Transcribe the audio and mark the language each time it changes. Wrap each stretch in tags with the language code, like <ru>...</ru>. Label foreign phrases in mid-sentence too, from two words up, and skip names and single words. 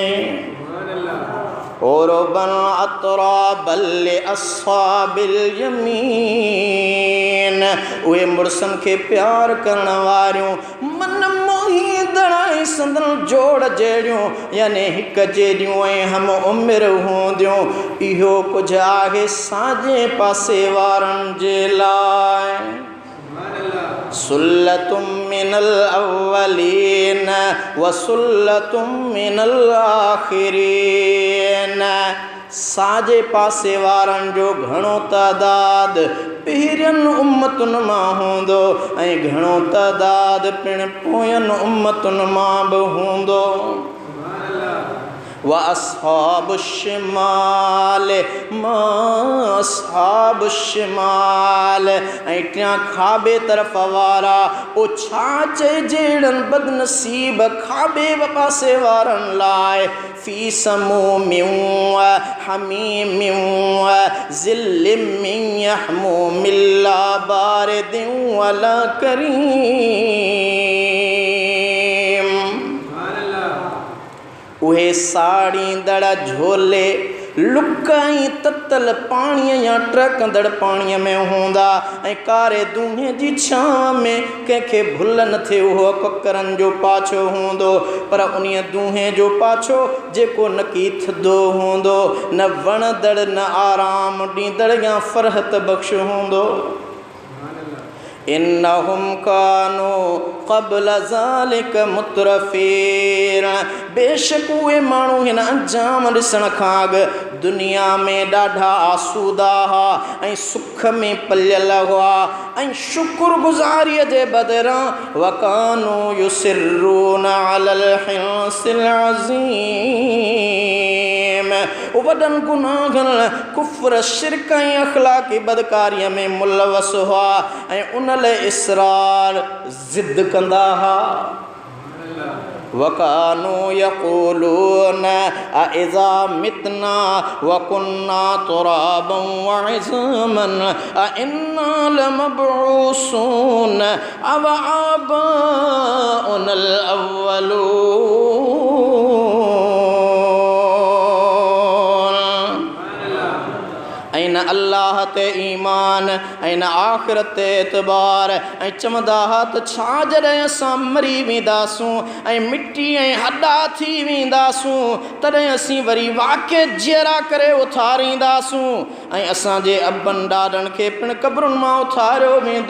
<ar>عربا أترابا لأصحاب اليمين</ar> <sd>उहे मुड़सनि खे प्यार करण वारियूं मन मोहींदड़ ऐं संदन जोड़ जहिड़ियूं यानी हिक जहिड़ियूं ऐं हम उमिरि हूंदियूं इहो कुझु आहे साॼे पासे वारनि जे लाइ</sd> <ar>ثلة من الأولين وثلة من الآخرين</ar> <sd>साॼे पासे वारनि जो घणो तइदाद पहिरियनि उम्मतुनि मां हूंदो ऐं घणो तइदाद पिणु पोयनि उम्मतुनि मां बि हूंदो</sd> <ar>وأصحاب الشمال ما أصحاب الشمال</ar> <sd>ऐं टियां खाॿे तरफ़ वारा ओ छा चइजेड़नि बदनसीब खाॿे पासे वारनि लाइ</sd> <ar>في سموم وحميم وظل من يحموم لا بارد ولا</ar> <sd>करीम उहे साड़ींदड़ झोले लुकाई ततल पाणीअ या टहकंदड़ पाणीअ में हूंदा ऐं कारे दूंहें जी छांव में कंहिंखे भुल न थिए उहो ककरनि जो पाछो हूंदो पर उन्हीअ दूंहें जो पाछो जेको न की थधो हूंदो न वणदड़ न आराम ॾींदड़ या फ़रहत बख़्श हूंदो</sd> <ar>إنهم كانوا قبل ذلك مترفين</ar> <sd>बेशक उहे माण्हू हिन अंजाम ॾिसण खां अॻु दुनिया में ॾाढा आसूदा हुआ ऐं सुख में पलियल हुआ ऐं शुक्रगुज़ारीअ जे बदिरां</sd> <ar>وكانوا يصرون على الحنث</ar> <sd>अज़ीम वॾनि गुनाहनि कुफ़्र शिरक ऐं अख़लाक़ी बदकारीअ में मुलवस हुआ ऐं उन लाइ इसरार ज़िद कंदा हुआ</sd> <ar>وكانوا يقولون أئذا متنا وكنا ترابا وعظاما أئنا لمبعوثون أو آباؤنا الأولون.</ar> <sd>ऐं अल्लाह ते ईमान ऐं आख़िरत ते एतबार ऐं चवंदा हा त छा जॾहिं असां मरी वेंदासूं ऐं मिटी ऐं हॾा थी वेंदासूं तॾहिं असीं वरी वाक़े जीअरा करे उथारींदासूं ऐं असांजे अबनि ॾाॾनि खे पिणु क़बरुनि मां उथारियो वेंदो।</sd>